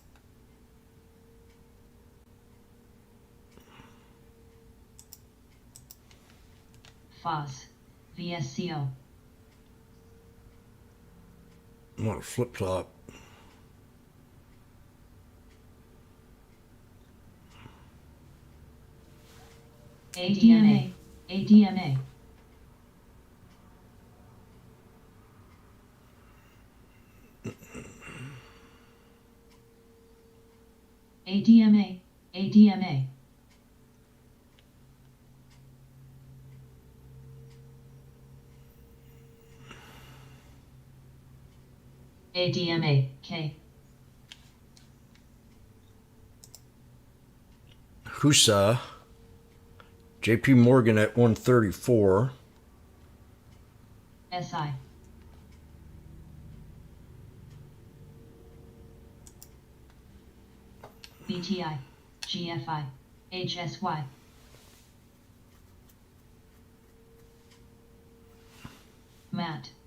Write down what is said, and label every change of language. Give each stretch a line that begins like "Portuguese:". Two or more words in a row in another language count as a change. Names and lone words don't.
English: FOS. VSCO. I'm gonna flip flop. ADMA, ADMA. ADMA, ADMA. ADMA, K. Husa. JP Morgan at 134. SI. BTI, GFI, HSY. MAT.